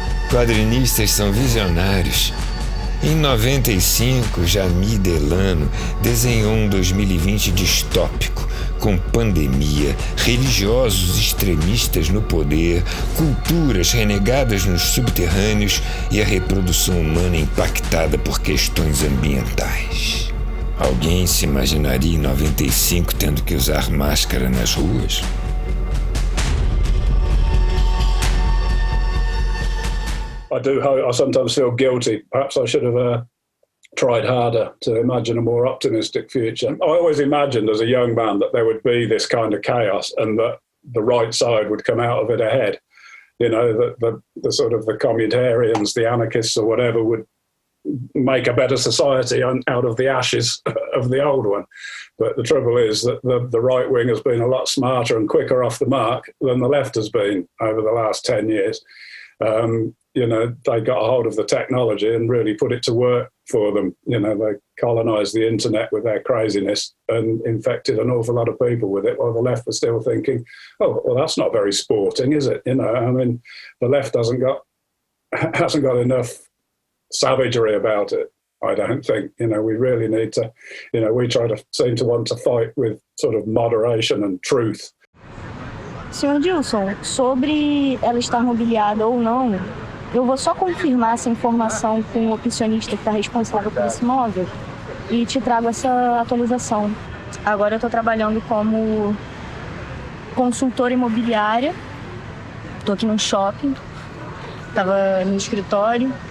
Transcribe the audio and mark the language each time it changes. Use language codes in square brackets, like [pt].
[pt] Quadrinistas são visionários. Em 95, Jamie Delano desenhou um 2020 distópico, com pandemia, religiosos extremistas no poder, culturas renegadas nos subterrâneos e a reprodução humana impactada por questões ambientais. Alguém se imaginaria em 95 tendo que usar máscara nas ruas? [en] I sometimes feel guilty. Perhaps I should have tried harder to imagine a more optimistic future. I always imagined as a young man that there would be this kind of chaos and that the right side would come out of it ahead. You know, that the sort of the communitarians, the anarchists or whatever would make a better society out of the ashes of the old one. But the trouble is that the right wing has been a lot smarter and quicker off the mark than the left has been over the last 10 years. You know, they got a hold of the technology and really put it to work for them. You know, they colonized the internet with their craziness and infected an awful lot of people with it, while the left was still thinking, oh, well, that's not very sporting, is it? You know, I mean, the left hasn't got enough savagery about it, I don't think. You know, we really need to, you know, we seem to want to fight with sort of moderation and truth. [pt] Senhor Dilson, sobre ela estar mobiliada ou não, eu vou só confirmar essa informação com o opcionista que está responsável por esse imóvel e te trago essa atualização. Agora eu estou trabalhando como consultora imobiliária, estou aqui num shopping, estava no escritório.